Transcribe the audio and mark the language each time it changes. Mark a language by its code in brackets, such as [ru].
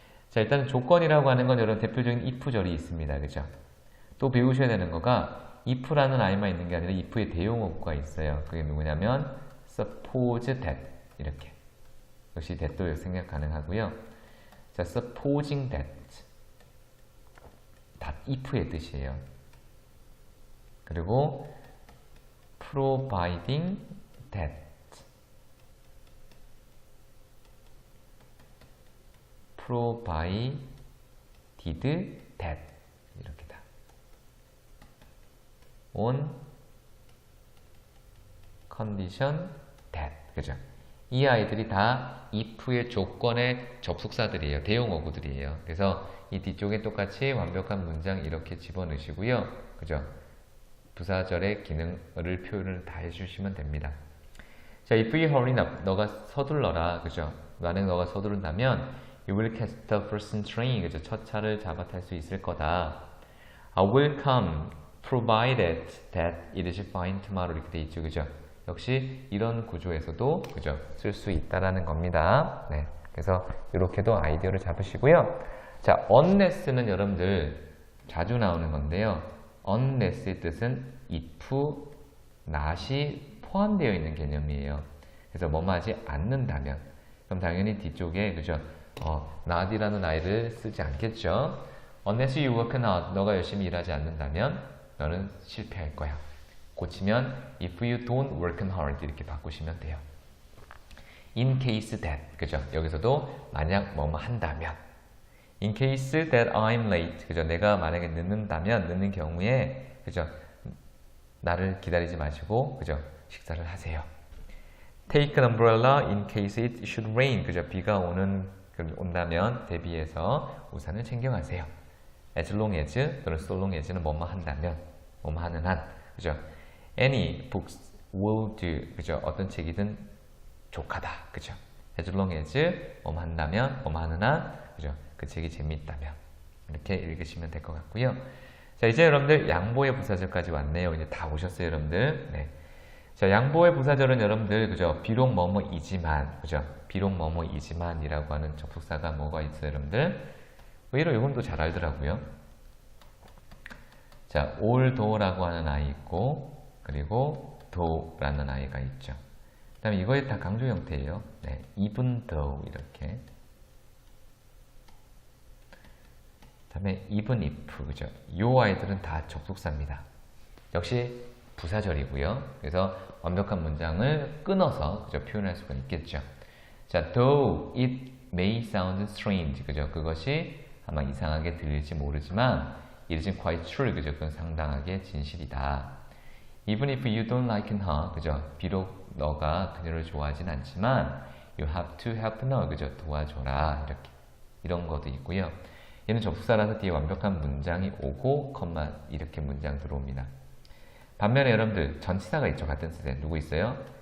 [ko] 자, 일단 조건이라고 하는 건 여러분 대표적인 if절이 있습니다. 그죠? 또 배우셔야 되는 거가 if라는 i만 있는 게 아니라 if의 대용어가 있어요. 그게 누구냐면 suppose that 이렇게. 역시 that도 생각 가능하고요. 자, supposing that if의 뜻이에요. 그리고 providing that, provided that 이렇게다. on condition that, 그죠? 이 아이들이 다 if의 조건의 접속사들이에요. 대용어구들이에요. 그래서 이 뒤쪽에 똑같이 완벽한 문장 이렇게 집어넣으시고요. 그죠? 부사절의 기능을 표현을 다 해주시면 됩니다. 자, [en] if you hurry up, [ko] 너가 서둘러라, 그죠? 만약 너가 서두른다면 [en] you will catch the first train, 그죠? [ko] 첫 차를 잡아 탈 수 있을 거다. [en] I will come provided that it is fine tomorrow, [ko] 이렇게 돼 있죠, 그죠? 역시 이런 구조에서도 그죠? 쓸 수 있다라는 겁니다. 네, 그래서 이렇게도 아이디어를 잡으시고요. 자, unless는 여러분들 자주 나오는 건데요. unless의 뜻은 if, not이 포함되어 있는 개념이에요. 그래서 뭐뭐 하지 않는다면, 그럼 당연히 뒤쪽에 그죠? not이라는 아이를 쓰지 않겠죠. [en] Unless you work hard, [ko] 너가 열심히 일하지 않는다면 너는 실패할 거야. 고치면 [en] if you don't work hard [ko] 이렇게 바꾸시면 돼요. [en] In case that, 그죠? [ko] 여기서도 만약 뭐뭐 한다면, [en] in case that I'm late, [ko] 그죠? 내가 만약에 늦는다면, 늦는 경우에, 그죠? 나를 기다리지 마시고, 그죠? 식사를 하세요. [en] Take an umbrella in case it should rain, 그죠? [ko] 비가 온다면 대비해서 우산을 챙겨가세요. As long as 또는 so long as는 뭐뭐 한다면, 뭐뭐 하는 한, 그죠? [en] Any books will do, 그죠? [ko] 어떤 책이든 족하다, 그죠? As long as 뭐뭐 한다면, 뭐뭐 하는 한, 그죠? 그 책이 재미있다면 이렇게 읽으시면 될 것 같고요. 자, 이제 여러분들 양보의 부사절까지 왔네요. 이제 다 오셨어요, 여러분들. 네. 자, 양보의 부사절은 여러분들 그죠? 비록 뭐뭐이지만, 그죠? 비록 뭐뭐이지만이라고 하는 접속사가 뭐가 있어요, 여러분들? 의외로 이건 또 잘 알더라고요. 자, although라고 하는 아이 있고, 그리고 though라는 아이가 있죠. 그 다음에 이거에 다 강조 형태예요. 네, even though 이렇게. 그 다음에 even if, 그죠? 이 아이들은 다 접속사입니다. 역시 부사절이고요. 그래서 완벽한 문장을 끊어서 그죠? 표현할 수가 있겠죠. [en] 자, though it may sound strange, 그죠? [ko] 그것이 아마 이상하게 들릴지 모르지만 [en] it is quite true, [ko] 그죠? 그건 상당하게 진실이다. [en] Even if you don't like her, 그죠? [ko] 비록 너가 그녀를 좋아하진 않지만 [en] you have to help her, [ko] 그죠? 도와줘라, 이렇게. 이런 것도 있고요. 얘는 접속사라서 뒤에 완벽한 문장이 오고 컴마 이렇게 문장 들어옵니다. 반면에 여러분들 전치사가 있죠. 같은 뜻에 누구 있어요?